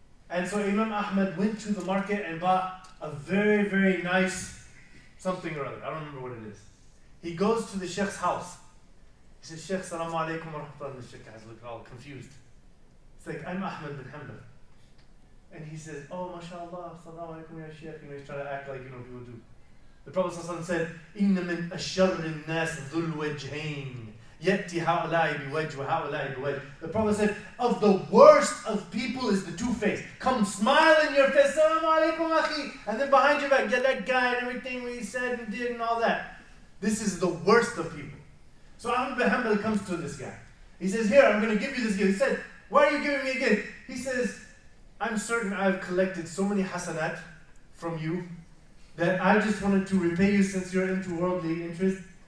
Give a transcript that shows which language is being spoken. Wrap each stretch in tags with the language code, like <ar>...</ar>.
<en>And so Imam Ahmad went to the market and bought a very, very nice something or other. I don't remember what it is. He goes to the Sheikh's house. He says, Sheikh, salamu alaikum wa rahmatullah. And the Sheikh has looked all confused. It's like, I'm Ahmad bin Hanbal. And he says, oh, mashallah, salamu alaikum ya Sheikh. He's trying to act like, people do. The Prophet ﷺ said,</en> <ar>إِنَّ مِنْ أَشَّرِّ النَّاسِ ذُو الْوَجْهَيْنِ يَأْتِ هَؤُلَاءِ بِوَجْهِ وَهَؤُلَاءِ بِوَجْهِ.</ar> <en>The Prophet said, of the worst of people is the two-faced. Come smile in your face, salamu alaikum akhi. And then behind your back, get that guy and everything what he said and did and all that. This is the worst of people. So Ahmad bin Hanbal comes to this guy. He says, here, I'm going to give you this gift. He said, why are you giving me a gift? He says, I'm certain I've collected so many hasanat from you that I just wanted to repay you since you're into worldly interest.</en>